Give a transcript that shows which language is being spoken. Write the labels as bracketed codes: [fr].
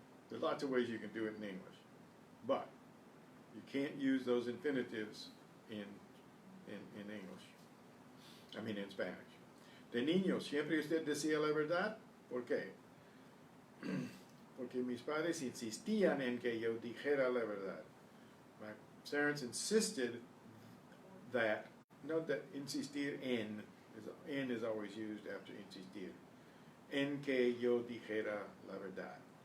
[en] There's lots of ways you can do it in English. But you can't use those infinitives in English. I mean in Spanish. [es] De niño, siempre usted decía la verdad. ¿Por qué? Porque mis padres insistían en que yo dijera la verdad. [en] My parents insisted that, note that insistir en is always used after insistir. [es] En que yo dijera la verdad.